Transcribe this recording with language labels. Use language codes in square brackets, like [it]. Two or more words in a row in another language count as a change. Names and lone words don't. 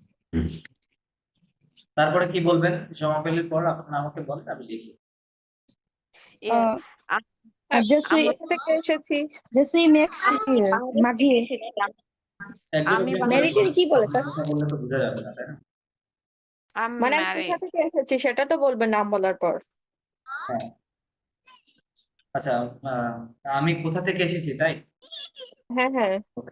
[bn] তারপরে কি বলবেন? জমা পেলের পর আপনার আমাকে বলেন, আমি লিখি। ইয়েস [fr] Je suis, [bn] আমরা কোথা থেকে এসেছি? [fr] je suis mariée. [bn] একজন আমি একজন করে বাংলাদেশ Married কি বলে স্যার? কথা বললে তো বোঝা যাবে না, তাই না? মানে আমি ম্যারিড কোথা থেকে এসেছি সেটা তো বলবেন নাম বলার পর। হ্যাঁ। আচ্ছা, আমি কোথা থেকে এসেছি তাই? হ্যাঁ হ্যাঁ, ওকে,